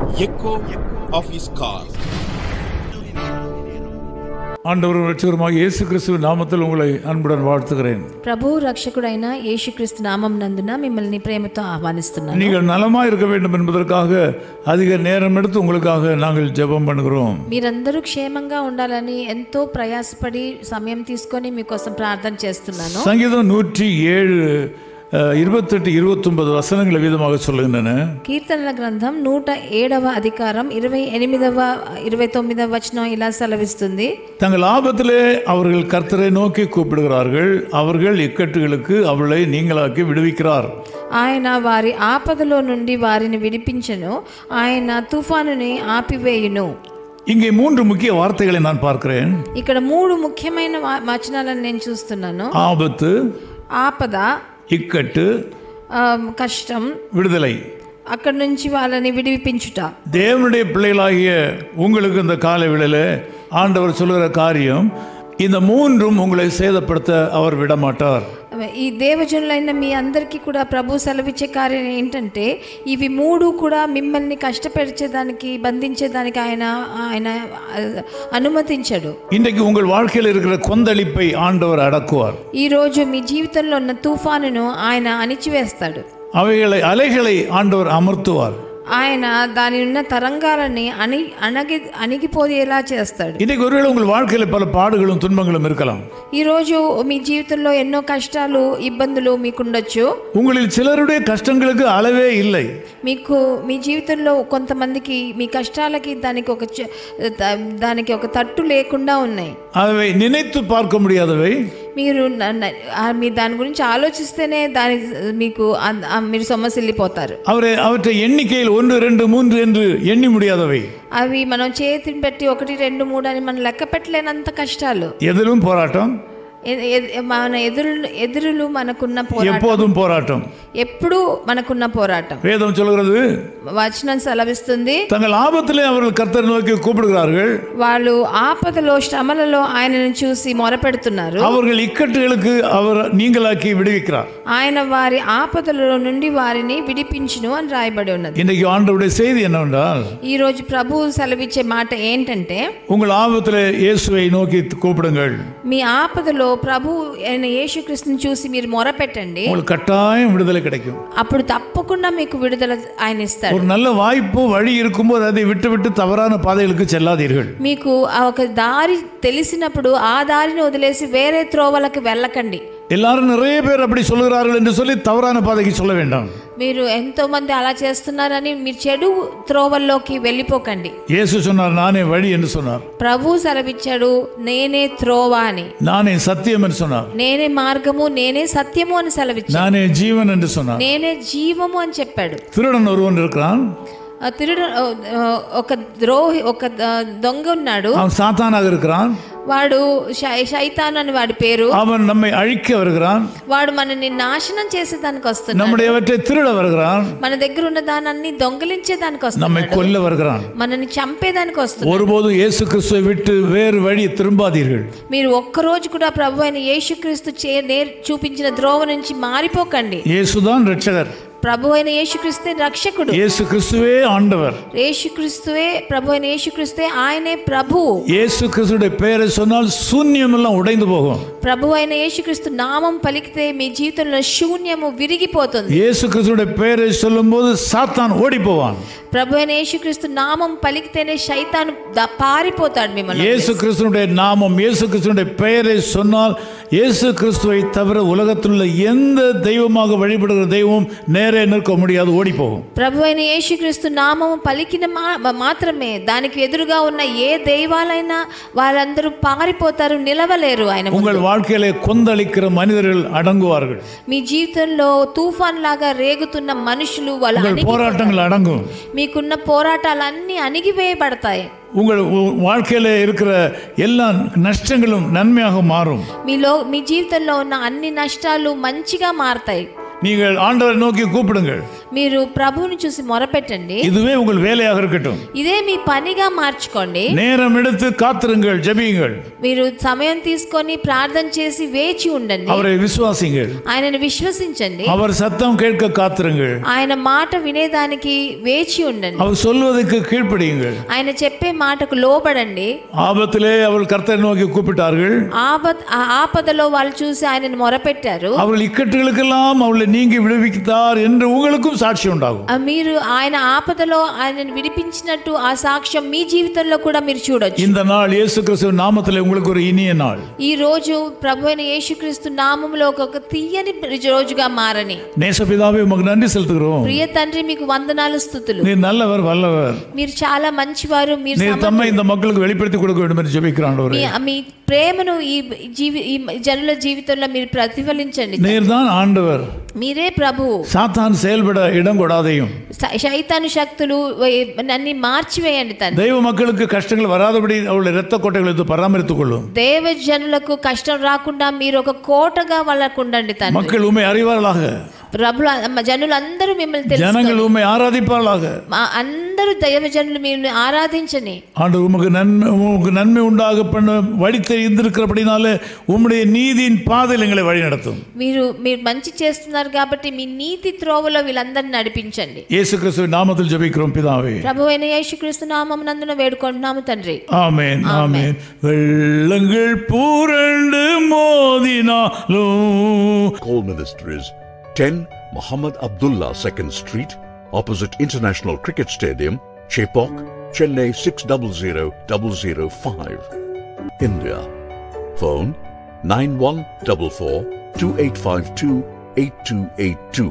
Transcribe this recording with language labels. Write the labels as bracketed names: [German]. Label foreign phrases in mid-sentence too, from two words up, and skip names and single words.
[English] echo of his call. [Tamil] ஆண்டவரும் இரட்சகருமாகிய இயேசு கிறிஸ்துவின் நாமத்தில் உங்களை அன்புடன் வாழ்த்துகிறேன். [Telugu] ప్రభు రక్షకుడైన యేసుక్రీస్తు నామం నందున మిమ్మల్ని ప్రేమతో ఆహ్వానిస్తున్నాను. [Tamil] நீங்கள் நலமாக இருக்க வேண்டும் என்பதற்காக அதிக நேரம் எடுத்து உங்களுக்காக நாங்கள் ஜெபம் பண்ணுகிறோம். [Telugu] మీరందరూ క్షేమంగా ఉండాలని ఎంతో ప్రయాసపడి సమయం తీసుకొని మీకోసం ప్రార్థన చేస్తున్నాను. [Tamil] சங்கீதம் 107 28 29 வசனங்கள் விதமாக சொல்லுகின்றன. [Telugu] కీర్తనల గ్రంథం 107వ అధికారం 28వ 29వ వచనం ఇలా సెలవిస్తుంది. [Tamil] தங்கள் ஆபத்திலே அவர்கள் கர்த்தரை நோக்கி கூப்பிடுகிறார்கள், அவர்கள் இக்கட்டுகளுக்கு அவளை நீங்களாக்கி விடுவிக்கிறார். [Telugu] ఆయన వారి ఆపదలో నుండి వారిని విడిపించెను, ఆయన తుఫానుని ఆపివేయును. [Tamil] இங்கே 3 முக்கிய வார்த்தைகளை நான் பார்க்கிறேன். [Telugu] ఇక్కడ 3 ముఖ్యమైన వచనాలను నేను చూస్తున్నాను. [Tamil] ஆபத்து, [Telugu] ఆపద, [Tamil] இக்கட்டு, [Telugu] కష్టం, [Tamil] விடுதலை. [Telugu] అక్కడి నుంచి వాళ్ళని విడిపించుట. [Tamil] தேவனுடைய பிள்ளைகளாகிய உங்களுக்கு இந்த கால வேளையில ஆண்டவர் சொல்லுகிற காரியம், இந்த 3ம் உங்களை சேதப்படுத்த அவர் விடமாட்டார். [Telugu] ఈ దేవజనులైన మీ అందరికీ కూడా ప్రభు సెలవిచ్చే కార్యం ఏంటంటే, ఇవి 3 కూడా మిమ్మల్ని కష్టపెరిచేదానికి బంధించేదానికి ఆయన అనుమతించడు. [Tamil] இன்றைக்கு உங்கள் வாழ்க்கையில் இருக்கிற கொந்தளிப்பை ஆண்டவர் அடக்குவார். [Telugu] ఈ రోజు మీ జీవితంలో ఉన్న తుఫానును ఆయన అణిచివేస్తాడు. [Tamil] அலைகளை ஆண்டவர் அமர்த்துவார். [Telugu] ఆయన దాని ఉన్న తరంగాలని అణిగిపోయేలా చేస్తాడు. [Tamil] இன்னைக்கு ஒருவேளை உங்கள் வாழ்க்கையில் பல பாடுகளும் துன்பங்களும் இருக்கலாம். [Telugu] ఈ రోజు మీ జీవితంలో ఎన్నో కష్టాలు ఇబ్బందులు మీకుండొచ్చు. [Tamil] உங்களில் சிலருடைய கஷ்டங்களுக்கு அளவே இல்லை. [Telugu] మీకు మీ జీవితంలో కొంతమందికి మీ కష్టాలకి దానికి ఒక తట్టు లేకుండా ఉన్నాయి. [Tamil] அவை நினைத்து பார்க்க முடியாதவை. [Telugu] మీరు దాని గురించి ఆలోచిస్తేనే మీరు సొమ్మసిల్లిపోతారు. [Tamil] அவற்றை எண்ணிக்கையில் 1 2 3 என்று எண்ணி முடியாதவை. [Telugu] అవి మనం చేతిని పెట్టి 1 2 3 అని మనం లెక్క పెట్టలేనంత కష్టాలు. [Tamil] எதிலும் போராட்டம், [Telugu] మన ఎదురులు మనకున్న పోరాటం, [Tamil] எப்போதும் போராட்டம், [Telugu] ఎప్పుడు మనకున్న పోరాటం. [Tamil] வேதம் சொல்கிறது, [Telugu] వచనం సెలవిస్తుంది, [Tamil] தங்கள் ஆபத்திலே அவர்கள் கர்த்தரை நோக்கி கூப்பிடுகிறார்கள், [Telugu] వాళ్ళు ఆపదలో శ్రమలలో ఆయనను చూసి మొరపెడుతున్నారు, [Tamil] அவர்கள் இக்கட்டுகளுக்கு அவர் நீங்களாக்கி விடுவிக்கிறார். [Telugu] ఆయన వారి ఆపదలలో నుండి వారిని విడిపించును అని రాయబడి ఉన్నది. [Tamil] இன்னைக்கு ஆண்டவருடைய செய்தி என்னவென்றால், [Telugu] ఈ రోజు ప్రభువు సెలవిచ్చే మాట ఏంటంటే, [Tamil] உங்கள் ஆபத்திலே இயேசுவை நோக்கி கூப்பிடுங்கள். [Telugu] మీ ఆపదలో ప్రభు అయిన యేసుక్రీస్తుని చూసి మీరు మొరపెట్టండి, [Tamil] உங்களுக்கு கட்டாயம் விடுதலை கிடைக்கும். [Telugu] అప్పుడు తప్పకుండా మీకు విడుదల ఆయన ఇస్తాడు. [Tamil] ஒரு நல்ல வாய்ப்பு வழி இருக்கும்போது அதை விட்டு தவறான பாதைகளுக்கு செல்லாதீர்கள். [Telugu] మీకు ఒక దారి తెలిసినప్పుడు ఆ దారిని వదిలేసి వేరే త్రోవలకు వెళ్ళకండి. [Tamil] எல்லாரும் நிறைய பேர் அப்படி சொல்லுகிறார்கள் என்று சொல்லி தவறான பாதைக்கு சொல்ல வேண்டாம். [Telugu] మీరు ఎంతో మంది అలా చేస్తున్నారని మీరు చెడు త్రోవల్లోకి వెళ్ళిపోకండి. [Tamil] இயேசு சொன்னார், நானே வழி என்று சொன்னார். [Telugu] ప్రభు సెలవిచ్చాడు, నేనే త్రోవ అని. [Tamil] நானே சத்தியம் என்று சொன்னார். [Telugu] నేనే మార్గము, నేనే సత్యము అని సెలవిచ్చాడు. [Tamil] நானே ஜீவன் என்று சொன்னார். [Telugu] నేనే జీవము అని చెప్పాడు. [Tamil] திருடன் ஒருவன் இருக்கிறான். [Telugu] ఒక దొంగ ఉన్నాడు, [Tamil] அவன் சாத்தானாக இருக்கிறான். [Telugu] వాడు శైతాను అని వాడి పేరు. [Tamil] அவன் நம்மை அழிக்க வருகிறான். [Telugu] వాడు మనల్ని నాశనం చేసేదానికి వస్తున్నాడు. [Tamil] நம்முடையவற்றை திருட வருகிறான். [Telugu] మన దగ్గర ఉన్న దానాన్ని దొంగిలించేదానికి వస్తున్నాడు. [Tamil] நம்மை கொல்ல வருகிறான். [Telugu] మనల్ని చంపేదానికి వస్తున్నాడు. [Tamil] ஒருபோதும் இயேசு கிறிஸ்துவை விட்டு வேறு வழி திரும்பாதீர்கள். [Telugu] మీరు ఒక్కరోజు కూడా ప్రభు అయిన యేసుక్రీస్తు చూపించిన ద్రోవ నుంచి మారిపోకండి. [Tamil] இயேசுதான் ரட்சகர். [Telugu] ప్రభు అయిన యేసుక్రీస్తే రక్షకుడు. [Tamil] இயேசு கிறிஸ்துவே ஆண்டவர். [Telugu] యేసుక్రీస్తువే ప్రభు అయిన యేసుక్రీస్తే ఆయనే ప్రభు. [Tamil] இயேசு கிறிஸ்துடைய பெயரை சொன்னால் சூன்யம் எல்லாம் உடைந்து போகும். [Telugu] ప్రభు అయిన యేసుక్రీస్తు నామం పలికితే మీ జీవితంలో శూన్యము విరిగిపోతుంది. [Tamil] இயேசு கிறிஸ்துடைய பெயரை சொல்லும்போது சாத்தான் ஓடி போவான். [Telugu] ప్రభు అయిన యేసుక్రీస్తు నామం పలికితేనే శైతాను పారిపోతాడు మిమ్మల్ని. [Tamil] இயேசு கிறிஸ்துடைய நாமம், இயேசு கிறிஸ்துடைய பெயரை சொன்னால் இயேசு கிறிஸ்துவை தவிர உலகத்தில் உள்ள எந்த தெய்வமாக வழிபடுகிற தெய்வம் நேரே நிற்க முடியாது, ஓடி போகும். [Telugu] ప్రభు అయిన యేసుక్రీస్తు నామం పలికిన మాత్రమే దానికి ఎదురుగా ఉన్న ఏ దైవాలైనా వాళ్ళందరూ పారిపోతారు, నిలవలేరు ఆయన ముందు. [Tamil] உங்கள் வாழ்க்கையிலே கொந்தளிக்கிற மனிதர்கள் அடங்குவார்கள். [Telugu] మీ జీవితంలో తుఫాన్ లాగా రేగుతున్న మనుషులు [Tamil] போராட்டங்கள் அடங்கும். [Telugu] మీకున్న పోరాటాలన్నీ అణిగివేయబడతాయి. [Tamil] உங்கள் வாழ்க்கையில இருக்கிற எல்லா நஷ்டங்களும் நன்மையாக மாறும். [Telugu] మీ జీవితంలో ఉన్న అన్ని నష్టాలు మంచిగా మారతాయి. [Tamil] நீங்கள் ஆண்டவரை நோக்கி கூப்பிடுங்கள். [Telugu] మీరు ప్రభువుని చూసి మొరపెట్టండి. [Tamil] இதுவே உங்கள் வேலையாக இருக்கட்டும். [Telugu] ఇదే మీ పనిగా మార్చుకోండి. [Tamil] நேரம் எடுத்து காத்திருங்கள், ஜெபியுங்கள். [Telugu] మీరు సమయం తీసుకొని ప్రార్థన చేసి వేచి ఉండండి. [Tamil] அவரை விசுவாசிங்கள். [Telugu] ఆయనను విశ్వసించండి. [Tamil] அவர் சத்தம் கேட்க காத்திருங்கள். [Telugu] ఆయన మాట వినేదానికి వేచి ఉండండి. [Tamil] அவர் சொல்வதற்கு கீழ்ப்படியுங்கள். [Telugu] ఆయన చెప్పే మాటకు లోబడండి. [Tamil] ஆபத்திலே அவர்கள் கர்த்தரை நோக்கி கூப்பிட்டார்கள். [Telugu] ఆపదలో వాళ్ళు చూసి ఆయనను మొరపెట్టారు. [Tamil] அவர்கள் இக்கட்டுகளுக்கெல்லாம் அவளை நீங்கி விடுவித்தார் என்று உங்களுக்கும் சாட்சி உண்டாகும். [Telugu] మీరు ఆయన ఆపదలో ఆయనను విడిపించినట్టు ఆ సాక్ష్యం మీ జీవితంలో కూడా మీరు చూడొచ్చు. [Tamil] இந்த நாள் இயேசு கிறிஸ்துவின் நாமத்திலே உங்களுக்கு ஒரு இனிய நாள். [Telugu] ఈ రోజు ప్రభువైన యేసుక్రీస్తు నామములో ఒక తీయని రోజుగా మారని. [Tamil] நேசபிதாவே உமக்கு நன்றி செலுத்துகிறோம். [Telugu] ప్రియ తండ్రి మీకు వందనాలు స్తుతులు. [Tamil] நீர் நல்லவர் வல்லவர். [Telugu] మీరు చాలా మంచివారు. [Tamil] நீர் தம்மை இந்த மக்களுக்கு வெளிப்படுத்தி கொடுக்க வேண்டும் என்று ஜெபிக்கிறேன் ஆண்டவரே. [Telugu] మీ ప్రేమను ఈ జనుల జీవితంలో మీరు ప్రతిఫలించండి. [Tamil] நீர்தான் ஆண்டவர். [Telugu] మీరే ప్రభువు. [Tamil] சாத்தான் செயல்பட இடம் கொடாதையும். [Telugu] சைத்தாను శక్తులు నన్ని మార్చివేయండి తండ్రి. தெய்வ மக்களுக்கு கஷ்டங்கள் வராதபடி அவளுடைய இரத்த கோட்டைகளை பராமரித்துக் கொள்ளும். దేవ జనులకు కష్టం రాకుండా మీరు ఒక కోటగా వాళ్ళకు ఉండండి తండ్రి. மக்கள் உம்மை அறிவார்களாக. జనులందరూ మిమ్మల్ని తెలుసు. ஜனங்கள் உம்மை ஆராதிப்பார்களாக. అందరూ దైవ జనులు మిమ్మల్ని ఆరాధించని. ஆண்டவர் உமக்கு நன்மை உண்டாக பண்ண வழி தெரிந்திருக்கிறபடினாலே உம்முடைய நீதியின் பாதையில் எங்களை வழி நடத்தும். మీరు మంచి చేస్తున్నారు కాబట్టి మీ నీతి త్రోవలో వీళ్ళందరిని నడిపించండి. యేసు క్రీస్తు నామములో [Tamil] ஜெபிக்கிறோம் பிதாவே. [Telugu] ప్రభువైన యేసుక్రీస్తు నామమునందున వేడుకుంటున్నాము తండ్రి. ఆమేన్ ఆమేన్. [Tamil] வெள்ளங்கள் புரண்டு மோதினாலும். [English] Call Ministries 10 Muhammad Abdullah 2nd Street, opposite International Cricket Stadium, Chepauk, Chennai 600005, India. Phone 9144-2852-8282.